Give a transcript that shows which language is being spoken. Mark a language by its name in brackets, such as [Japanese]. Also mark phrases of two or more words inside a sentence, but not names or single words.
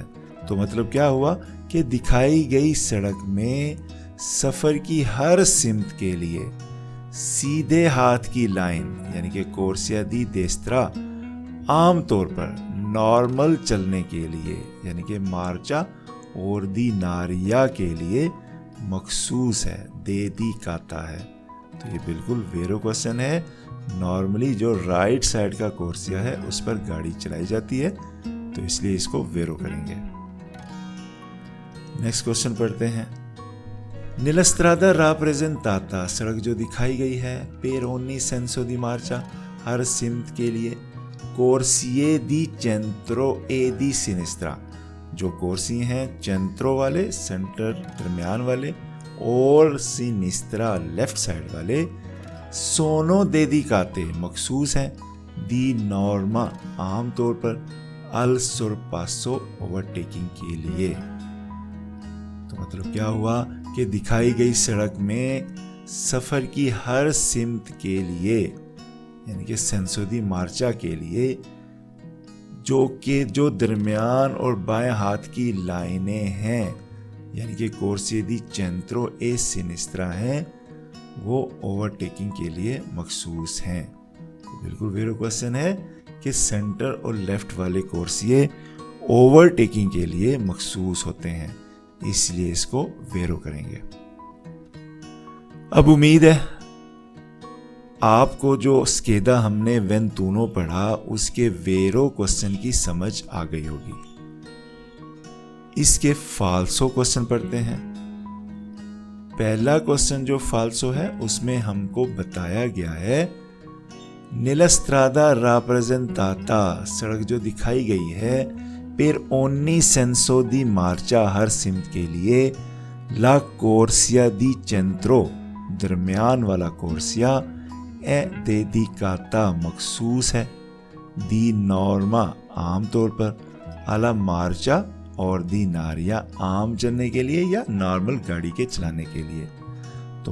[Urdu] تو مطلب کیا ہوا کہ دکھائی گئی سڑک میں سفر کی ہر سمت کے لیے سیدھے ہاتھ کی لائن یعنی کہ [Italian] corsia di destra [Urdu] عام طور پر نارمل چلنے کے لیے یعنی کہ [Italian] marcia ordinaria [Urdu] کے لیے مخصوص ہے، dedicata ہے. تو یہ بالکل ویرو کویسچن ہے۔ نارملی جو [English] right side [Urdu] کا کورسیا ہے اس پر گاڑی چلائی جاتی ہے، تو اس لیے اس کو ویرو کریں گے. [English] next question [Urdu] پڑھتے ہیں. [Italian] Nella strada rappresentata, [Urdu] سڑک جو دکھائی گئی ہے [Italian] per ogni senso di marcia [Urdu] ہر سمت کے لیے [Italian] corsie di centro e di sinistra [Urdu] جو کورسی ہیں centro والے سینٹر درمیان والے اور sinistra [English] left side [Urdu] والے [Italian] sono dedicate [Urdu] مخصوص ہیں [Italian] di norma [Urdu] عام طور پر [Italian] al sorpasso [Urdu] اوورٹیکنگ کے لیے. تو مطلب کیا ہوا کہ دکھائی گئی سڑک میں سفر کی ہر سمت کے لیے یعنی کہ [Italian] senso di marcia [Urdu] کے لیے جو درمیان اور بائیں ہاتھ کی لائنیں ہیں یعنی کہ [Italian] corsia di centro e sinistra [Urdu] ہیں، وہ اوورٹیکنگ کے لیے مخصوص ہیں. تو بالکل ویرو کویسچن ہے کہ سینٹر اور لیفٹ والے کورسیے اوورٹیکنگ کے لیے مخصوص ہوتے ہیں، اس لیے اس کو ویرو کریں گے. اب امید ہے آپ کو جو سکیدا ہم نے وینتونو پڑھا اس کے ویرو کویسچن کی سمجھ آ گئی ہوگی. اس کے فالسو کویسچن پڑھتے ہیں. پہلا کویسچن جو فالسو ہے اس میں ہم کو بتایا گیا ہے [Italian] Nella strada rappresentata, [Urdu] سڑک جو دکھائی گئی ہے [Italian] per ogni senso di marcia [Urdu] ہر سمت کے لیے [Italian] la corsia di centro [Urdu] درمیان والا کورسیا [Italian] è dedicata [Urdu] مخصوص ہے [Italian] di norma [Urdu] عام طور پر [Italian] alla marcia ordinaria [Urdu] عام چلنے کے لیے یا نارمل گاڑی کے چلانے کے لیے.